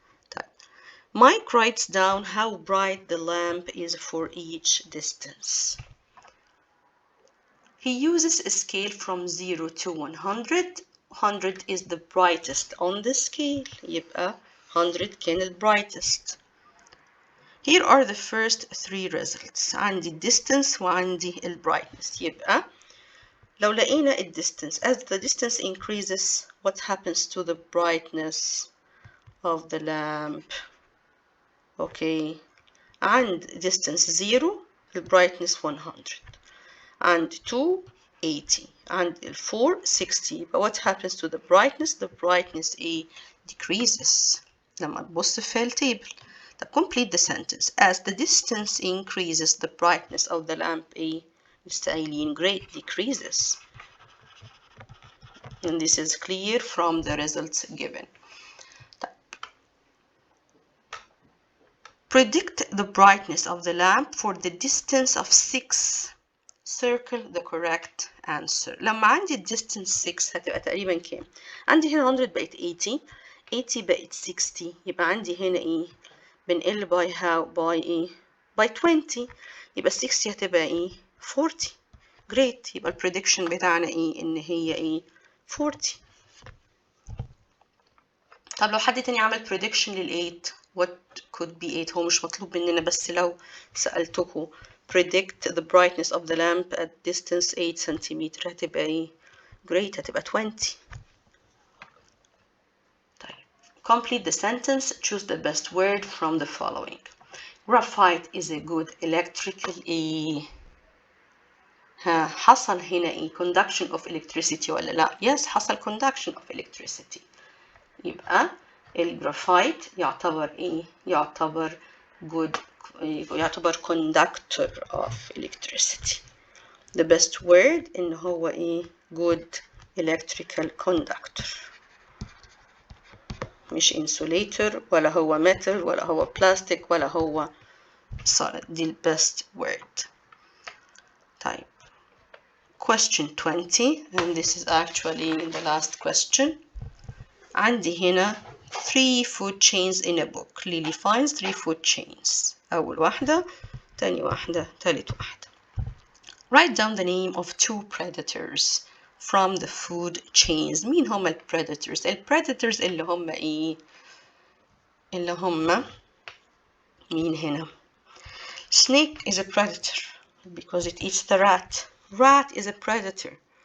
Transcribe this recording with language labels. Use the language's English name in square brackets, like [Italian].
[English] طيب Mike writes down how bright the lamp is for each distance. He uses a scale from 0 to 100. 100 is the brightest on the scale، [Arabic] يبقى 100 كان [English] ال brightest. Here are the first three results. [Arabic] عندي distance وعندي ال brightness. يبقى لو لقينا ال [English] distance, as the distance increases, what happens to the brightness of the lamp? Okay, عند distance 0 the brightness 100، عند 2 80، عند 4 60. but what happens to the brightness? The brightness decreases [Arabic] لما تبص في التيبل. [English] طب complete the sentence. As the distance increases the brightness of the lamp مستقيلين great decreases. And this is clear from the results given. Predict the brightness of the lamp for the distance of 6. Circle the correct answer. [Arabic] لما عندي distance 6 هتبقى تقريبا كام؟ عندي هنا 100 بقت 80، 80 بقت 60. يبقى عندي هنا بنقل [English] by how؟ [Arabic] by by 20. يبقى 60 هتبقى 40. great. يبقى البريدكشن بتاعنا إن هي 40. طب لو حد تاني عمل prediction لل8 [English] what could be 8؟ [Arabic] هو مش مطلوب مننا، بس لو سألتكم [English] predict the brightness of the lamp at distance 8 centimeter [Arabic] هتبقى great، هتبقى 20. [English] طيب complete the sentence. Choose the best word from the following. Graphite is a good electrical [Arabic] حصل هنا [English] conduction of electricity [Arabic] ولا لا؟ [English] yes حصل conduction of electricity. [Arabic] يبقى الجرافايت يعتبر يعتبر good، يعتبر [English] conductor of electricity. the best word إن هو good electrical conductor، مش insulator ولا هو metal ولا هو plastic ولا هو solid. دي ال best word. طيب question 20 and this is actually the last question. [Arabic] عندي هنا [English] 3 food chains in a book. Lily finds 3 food chains. [Arabic] أول واحدة، تاني واحدة، تالت واحدة. [English] Write down the name of 2 predators from the food chains. [Arabic] مين هم ال [English] predators؟ ال predators [Arabic] اللي هم اللي هم مين هنا؟ [English] Snake is a predator because it eats the rat. Rat is a predator.